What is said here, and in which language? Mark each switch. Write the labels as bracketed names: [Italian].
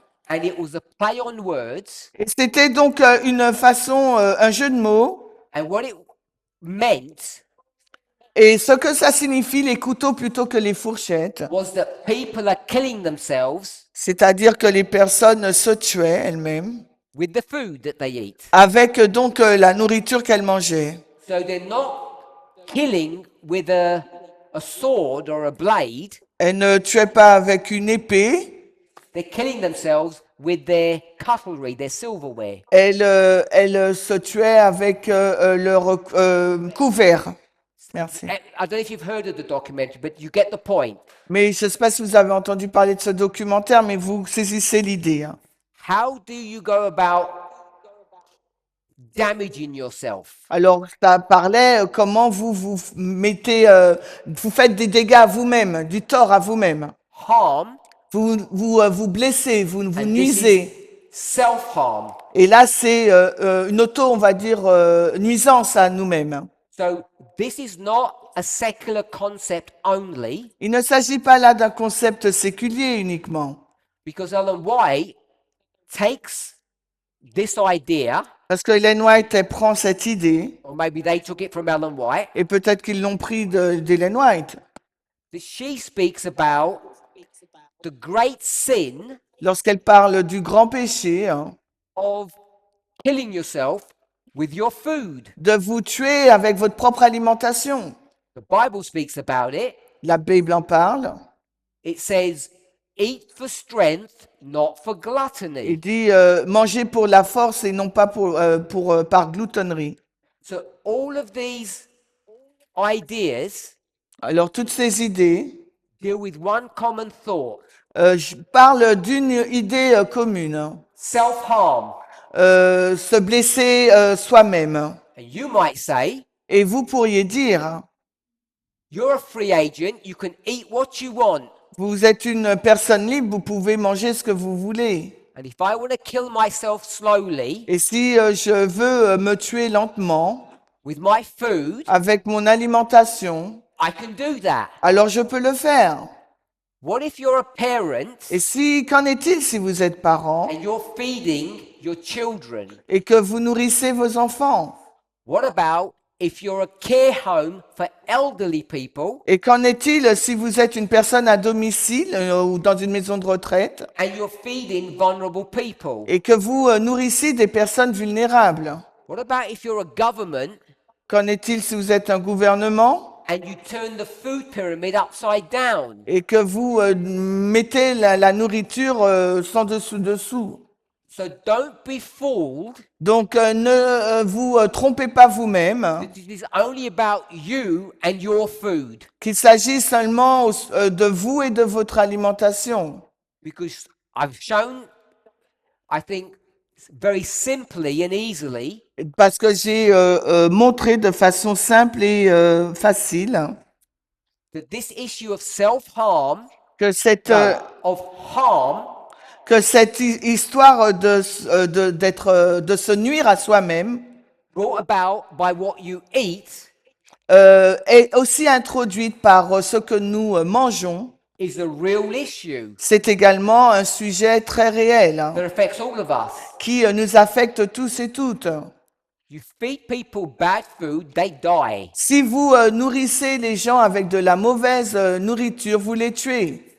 [English] And it was a play on words. [French] Et c'était donc une façon, un jeu de mots. [English] And what it meant [French] Et ce que ça signifie, les couteaux plutôt que les fourchettes, [English] was that people are killing themselves [French] c'est-à-dire que les personnes se tuaient elles-mêmes [English] with the food that they eat. [French] avec donc la nourriture qu'elles mangeaient. [English] So they're not killing with a sword or a blade. [French] Elles ne tuaient pas avec une épée, [English] They're killing themselves with their cutlery, their silverware. [French] elles se tuaient avec leur couvert. Merci. [English] And I don't know if you've heard of the documentary, but you get the point. [French] Mais je ne sais pas si vous avez entendu parler de ce documentaire, mais vous saisissez l'idée. Hein. [English] How do you go about damaging yourself? [French] Alors, ça parlait comment vous mettez, vous faites des dégâts à vous-même, du tort à vous-même. [English] Harm, [French] Vous blessez, vous [English] and this [French] nuisez. [English] is self-harm. [French] Et là, c'est une on va dire, nuisance à nous-mêmes. [English] So this is not a secular concept only, [French] Il ne s'agit pas là d'un concept séculier uniquement. [English] because Ellen White takes this idea, [French] Parce que Ellen White, elle prend cette idée, [English] or maybe they took it from Ellen White, [French] et peut-être qu'ils l'ont pris d'Ellen White, [English] that she speaks about the great sin [French] lorsqu'elle parle du grand péché, hein, [English] of killing yourself with your food. [French] de vous tuer avec votre propre alimentation. [English] The Bible speaks about it. [French] La Bible en parle. [English] It says, eat for strength, not for [French] Il [English] gluttony. [French] dit manger pour la force et non pas par gloutonnerie. [English] So all of these ideas [French] Alors toutes ces idées, [English] deal with one common thought, [French] je parle d'une idée commune, hein. [English] self-harm. [French] Se blesser soi-même. [English] And you might say, [French] Et vous pourriez dire, hein, [English] you're a free agent, you can eat what you want. [French] vous êtes une personne libre, vous pouvez manger ce que vous voulez. [English] And if I want to kill myself slowly [French] Et si je veux me tuer lentement [English] with my food, [French] avec mon alimentation, [English] I can do that. [French] alors je peux le faire. [English] What if you're a parent [French] Et si, qu'en est-il si vous êtes parent [English] and you're feeding your children? [French] et que vous nourrissez vos enfants? [English] What about if you're a care home for elderly people [French] Et qu'en est-il si vous êtes une personne à domicile ou dans une maison de retraite [English] and you're feeding vulnerable people? [French] et que vous nourrissez des personnes vulnérables? [English] What about if you're a government [French] Qu'en est-il si vous êtes un gouvernement [English] and you turn the food pyramid upside down? [French] et que vous mettez la nourriture sans dessous? [English] So don't be fooled [French] Donc ne vous trompez pas vous-même [English] that it is only about you and your food, [French] qu'il s'agit seulement de vous et de votre alimentation. [English] because I've shown, I think, very simply and easily [French] Parce que j'ai montré de façon simple et facile [English] that this issue of self-harm, [French] que cette, [English] of harm, [French] histoire de se nuire à soi-même [English] brought about by what you eat [French] est aussi introduite par ce que nous mangeons. [English] is a real issue [French] C'est également un sujet très réel hein, [English] that affects all of us. [French] qui nous affecte tous et toutes. [English] You feed people bad food, they die. [French] Si vous nourrissez les gens avec de la mauvaise nourriture, vous les tuez